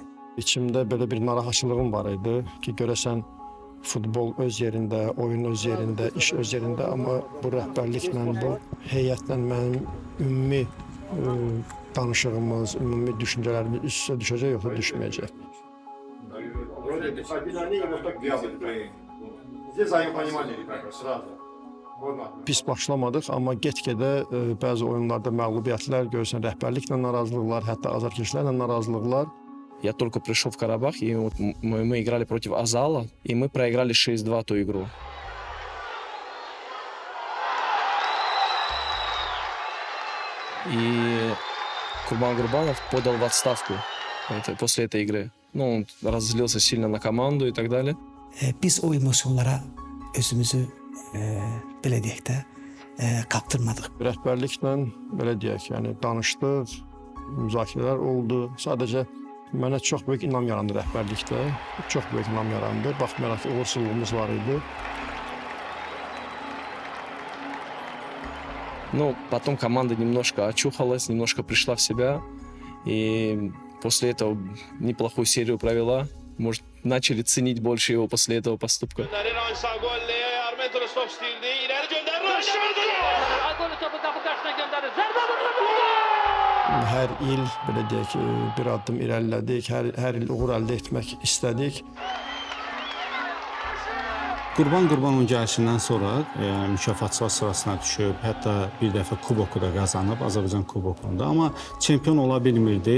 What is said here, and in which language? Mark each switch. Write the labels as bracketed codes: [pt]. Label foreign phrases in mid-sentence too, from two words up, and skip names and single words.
[az] İçimdə belə bir narahatçılığım var idi ki, görəsən futbol öz yerində, oyun öz yerində, iş öz yerində, amma bu rəhbərliklə, bu heyətlə mənim ümumi danışığımız, ümumi düşüncələrimiz üst-üstə düşəcək, yoxsa düşməyəcək. Pis başlamadıq, amma get-gedə bəzi oyunlarda məğlubiyyətlər, görürsən rəhbərliklə narazılıqlar, hətta azarkeşlərlə narazılıqlar. [ru] Я только пришел в Карабах, и вот мы играли против Азала, и мы проиграли 6-2 ту игру. И Курбан Гурбанов подал в отставку после этой игры. Ну, он разозлился сильно на команду и так далее. [az] Biz o emosyonlara özümüzü belə deyək də kaptırmadıq. Rəhbərliklə belə deyək, yəni danışdıq, müzakirələr oldu. Sadəcə mənə çox böyük inam yarandı rəhbərlikdə. Çox böyük inam yarandı. Baxmayaraq ki, uğursuzluğumuz var idi. [ru] Ну, потом команда немножко очухалась, немножко пришла в себя. И после этого неплохую серию провела. Может, начали ценить больше его после этого поступка. [az] Menteres top istəyirdi. İləri göndərir. Rəşad! Agolü topu qapı qarşısına göndərir. Zərbə vurdu. Hər il belə deyək ki, bir addım irəlilədik. Hər il uğur əldə etmək istədik. Qurban Qurbanov gəlişindən sonra mükafatçılar sırasına düşüb, hətta bir dəfə kuboku da qazanıb Azərbaycan kubokunda, amma çempion ola bilmirdi.